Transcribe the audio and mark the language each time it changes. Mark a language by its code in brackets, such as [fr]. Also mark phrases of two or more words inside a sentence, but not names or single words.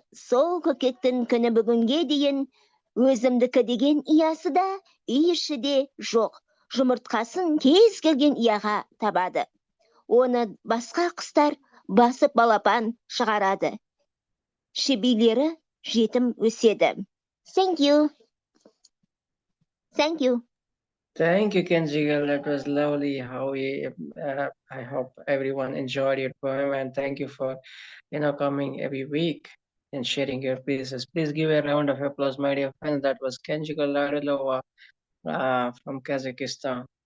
[kk] Сол көкектің күні бүгінге дейін өзімдікі деген иясы да үй іші де жоқ. Жұмыртқасын кез келген ияға табады. Оны басқа құстар басып балапан шығарады. Шебейлері жетім өседі. [en] Thank you. Thank you, Kenjigel. That was lovely. I hope everyone enjoyed your poem, and thank you for coming every week and sharing your pieces. Please give a round of applause, my dear friends. That was Kenjigel Larilova from Kazakhstan.